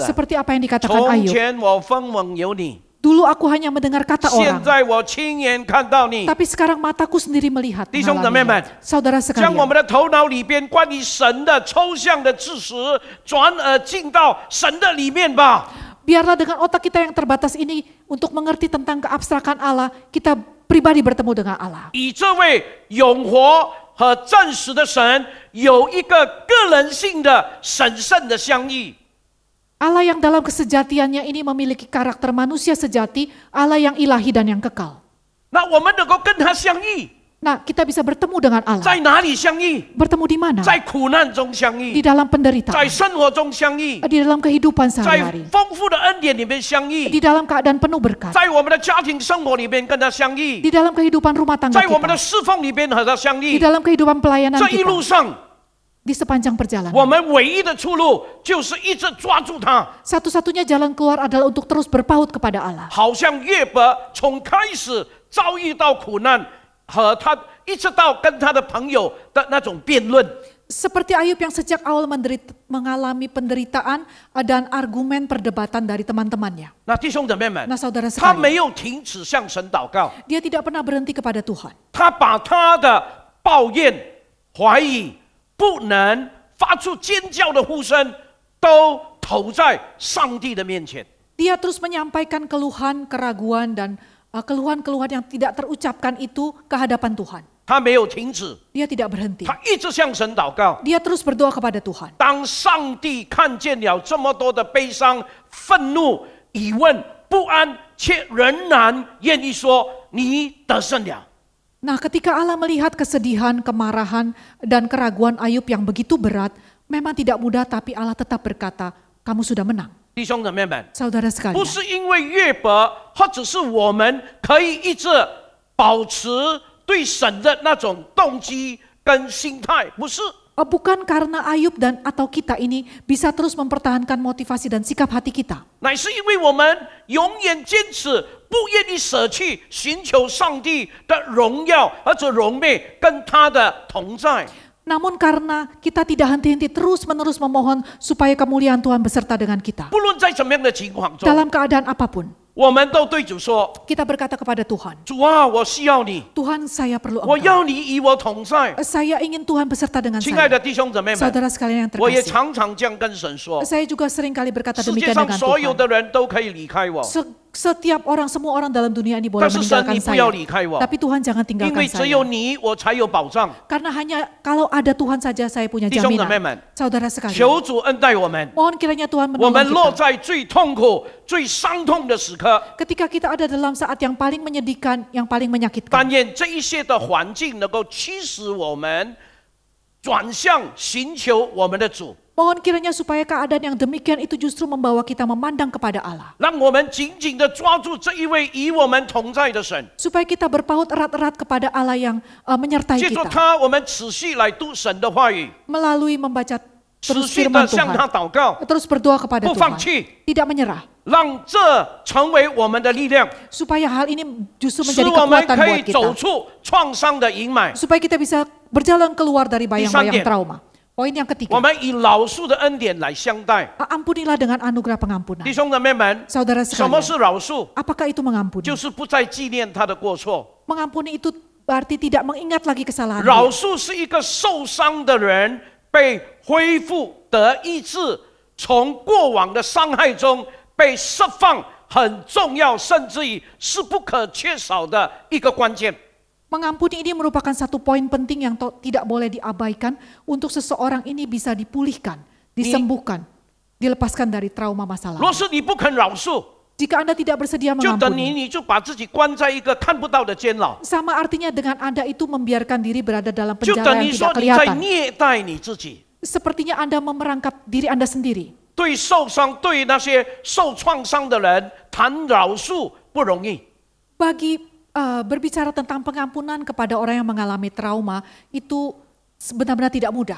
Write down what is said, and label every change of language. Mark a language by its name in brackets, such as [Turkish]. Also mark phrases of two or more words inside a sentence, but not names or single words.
[Indonesian] Seperti apa yang dikatakan [Chinese] 从 [Indonesian] Ayub. [Chinese] 前我分蒙有你， [Indonesian] Dulu aku hanya mendengar kata [Chinese] 现 [Indonesian] orang, [Chinese] 在我亲眼看到你。 [Indonesian] tapi sekarang mataku sendiri melihat. [Chinese] 弟兄姊妹们， [Indonesian] mengalaminya. Saudara [Chinese] 将我 [Indonesian] sekalian, [Chinese] 们的头脑里边关于神的抽象的知识，转而进到神的里面吧。 [Indonesian] biarlah dengan otak kita yang terbatas ini untuk mengerti tentang keabstrakan Allah, kita pribadi bertemu dengan Allah. [Chinese] 以这位永活和真实的神有一个个人性的神圣的相遇。 [Indonesian] Allah yang dalam kesejatiannya ini memiliki karakter manusia sejati, Allah yang ilahi dan yang kekal. [Chinese] 那我们能够跟他相遇， [Indonesian] Nah, kita bisa bertemu dengan [Chinese] 在 [Indonesian] Allah. [Chinese] 哪里相遇？ [Indonesian] Bertemu di mana? [Chinese] 在苦难中相 [Indonesian] Di [Chinese] 遇， [Indonesian] dalam [Chinese] 在 [Indonesian] penderitaan, [Chinese] 生活中相遇， [Indonesian] di dalam kehidupan [Chinese] 在 [Indonesian] sehari-hari, [Chinese] 丰富的恩典里面相遇， [Indonesian] di dalam keadaan penuh berkat, [Chinese] 在我们的家庭生活里面跟他相遇， [Indonesian] di dalam kehidupan rumah tangga [Chinese] 在我们的 [Indonesian] kita, [Chinese] 侍奉里面和他相 [Indonesian] di [Chinese] 遇。 [Indonesian] dalam kehidupan pelayanan [Chinese] 这一路 [Indonesian] kita, [Chinese] 上， [Indonesian] di sepanjang [Chinese] 我 [Indonesian] perjalanan. [Chinese] 们唯一的出路就是一直抓住他， [Indonesian] Satu-satunya jalan keluar adalah untuk terus berpaut kepada Allah. [Chinese] 好像约伯从开始遭遇到苦难，和他一直到跟他的朋友的那种辩论。 [Indonesian] Seperti Ayub yang sejak awal mengalami penderitaan dan argumen perdebatan dari teman-temannya. [Chinese] 那弟兄姊妹们， [Indonesian] Nah, saudara [Chinese] 他 [Indonesian] sekalian, [Chinese] 没有停止向神祷告， [Indonesian] dia tidak pernah berhenti kepada Tuhan. [Chinese] 他把他的抱怨、怀疑、不能发出尖叫的呼声，都投在上帝的面前。 [Indonesian] Dia terus menyampaikan keluhan, keraguan, dan keluhan-keluhan yang tidak terucapkan itu ke hadapan Tuhan. [Chinese] 他没有停止， [Indonesian] Dia tidak berhenti. [Chinese] 他一直向神祷告。 [Indonesian] Dia terus berdoa kepada Tuhan. [Chinese] 当上帝看见了这么多的悲伤、愤怒、疑问、不安，却仍然愿意说：“你得胜了。” [Indonesian] Nah, ketika Allah melihat kesedihan, kemarahan, dan keraguan Ayub yang begitu berat, memang tidak mudah, tapi Allah tetap berkata, kamu sudah menang. [Chinese] 弟兄姊妹们， [Indonesian] Saudara [Chinese] 不 [Indonesian] sekalian, [Chinese] 是因为约伯，或者是我们可以一直保持对神的那种动机跟心态，不是。 [Indonesian] bukan karena Ayub dan atau kita ini bisa terus mempertahankan motivasi dan sikap hati kita. [Chinese] 乃是因为我们永远坚持，不愿意舍弃寻求上帝的荣耀，而且荣美跟他的同在。 [Indonesian] Namun karena kita tidak henti-henti terus-menerus memohon supaya kemuliaan Tuhan beserta dengan kita. [Chinese] 不论在怎么样的情况中， [Indonesian] Dalam keadaan apapun, [Chinese] 我们都对主说 [Indonesian] kita berkata kepada Tuhan, [Chinese] 主啊，我需要你， [Indonesian] Tuhan saya perlu [Chinese] 我 [Indonesian] Engkau. [Chinese] 要你与我同在。 [Indonesian] Saya ingin Tuhan beserta dengan [Chinese] 亲爱的 [Indonesian] saya. [Chinese] 弟兄姊妹们， [Indonesian] Saudara sekalian yang [Chinese] 我也 [Indonesian] terkasih, [Chinese] 常常这样跟神说： [Indonesian] saya juga sering kali berkata [Chinese] 世界 [Indonesian] demikian [Chinese] 上 [Indonesian] dengan [Chinese] 所有 [Indonesian] Tuhan. [Chinese] 的人都可以离开我， [Indonesian] Setiap orang, semua orang dalam dunia ini boleh [Chinese] 但是神 [Indonesian] meninggalkan [Chinese] 你不要 [Indonesian] saya. [Chinese] 离开我， [Indonesian] Tapi Tuhan jangan [Chinese] 因 [Indonesian] tinggalkan [Chinese] 为只有 [Indonesian] saya. [Chinese] 你我才有保障。 [Indonesian] Karena hanya kalau ada Tuhan saja saya punya [Chinese] 弟兄姊妹 [Indonesian] jaminan. [Chinese] 们， [Indonesian] Saudara sekalian, [Chinese] 求主恩待我们。 [Indonesian] mohon kiranya Tuhan [Chinese] 我们 [Indonesian] menolong [Chinese] 落 [Indonesian] kita. [Chinese] 在最痛苦、最伤痛的时刻， [Indonesian] Ketika kita ada dalam saat yang paling menyedihkan, yang paling menyakitkan. [Chinese] 但愿这一些的环境能够驱使我们转向寻求我们的主， [Indonesian] Mohon kiranya supaya keadaan yang demikian itu justru membawa kita memandang kepada Allah. [Chinese] 让我们紧紧的抓住这一位与我们同在的神， [Indonesian] Supaya kita berpaut erat-erat kepada Allah yang menyertai [Chinese] 借着 [Indonesian] kita. [Chinese] 他，我们持续来读神的话语， [Indonesian] Melalui membaca [Chinese] 持 [Indonesian] terus [Chinese] 续 [Indonesian] firman [Chinese] 的向他 [Indonesian] Tuhan. [Chinese] 祷告， [Indonesian] Terus berdoa kepada [Chinese] 不放 [Indonesian] Tuhan. [Chinese] 弃， [Indonesian] Tidak menyerah. [Chinese] 让这成为我们的力量， [Indonesian] Supaya hal ini justru [Chinese] 使 [Indonesian] menjadi [Chinese] 我们 [Indonesian] kekuatan [Chinese] 可 [Indonesian] buat [Chinese] 以走 [Indonesian] kita. [Chinese] 出创伤的阴霾。 [Indonesian] Supaya kita bisa berjalan keluar dari bayang-bayang Di trauma. Poin yang [Chinese] 我 [Indonesian] ketiga, [Chinese] 们以饶恕的恩典来相待， [Indonesian] ampunilah dengan anugerah pengampunan. [Chinese] 弟兄姊妹们， [Indonesian] Saudara [Chinese] 什么 [Indonesian] sekalian, [Chinese] 是饶恕？ [Indonesian] apakah itu mengampuni? [Chinese] 就是不再纪念他的过错。 [Indonesian] Mengampuni itu berarti tidak mengingat lagi kesalahan [Chinese] 饶 [Indonesian] dia. [Chinese] 恕是一个受伤的人被恢复得医治，从过往的伤害中被释放，很重要，甚至于是不可缺少的一个关键。 [Indonesian] Mengampuni ini merupakan satu poin penting yang tidak boleh diabaikan untuk seseorang ini bisa dipulihkan, disembuhkan, dilepaskan dari trauma masa [Chinese] 若 [Indonesian] lalu. [Chinese] 是你不肯饶恕， [Indonesian] Jika Anda tidak bersedia [Chinese] 就等于 [Indonesian] mengampuni, [Chinese] 你就把自己关在一个看不到的监牢， [Indonesian] sama artinya dengan Anda itu membiarkan diri berada dalam [Chinese] 就 [Indonesian] penjara [Chinese] 等 [Indonesian] yang [Chinese] 于说 [Indonesian] tidak [Chinese] 你在 [Indonesian] kelihatan. [Chinese] 虐待你自己。 [Indonesian] Sepertinya Anda memerangkap diri Anda sendiri. [Chinese] 对受伤、对那些受创伤的人谈饶恕不容易。 [Indonesian] Bagi berbicara tentang pengampunan kepada orang yang mengalami trauma itu benar-benar tidak mudah.